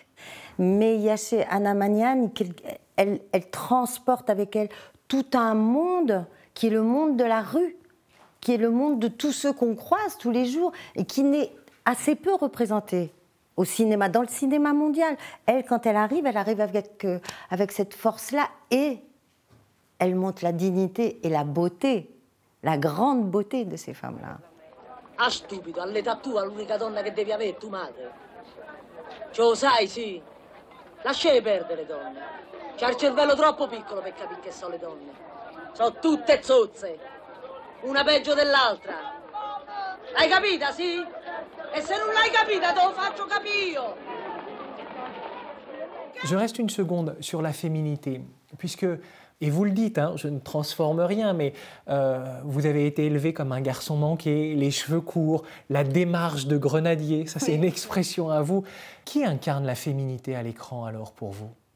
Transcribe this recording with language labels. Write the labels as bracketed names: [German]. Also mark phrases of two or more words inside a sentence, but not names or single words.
[French] Mais il y a chez Anna Magnani, elle transporte avec elle tout un monde qui est le monde de la rue, qui est le monde de tous ceux qu'on croise tous les jours et qui n'est assez peu représenté au cinéma, dans le cinéma mondial. Elle, quand elle arrive avec cette force-là et elle montre la dignité et la beauté, la grande beauté de ces femmes-là. [Italian] Ah, stupido, all'età tua l'unica donna che devi avere è tua madre. Ce lo sai, sì. Lasciare perdere le donne. C'ha il cervello troppo piccolo per capire che sono le donne. Sono tutte zozze. Una peggio dell'altra. L'hai capita, sì? E se non l'hai capita te lo faccio capire io. [French] Je reste une seconde sur la féminité, puisque, et vous le dites, hein, je ne transforme rien, mais vous avez été élevé comme un garçon manqué, les cheveux courts, la démarche de grenadier, ça c'est une expression à vous. Qui incarne la féminité à l'écran alors pour vous?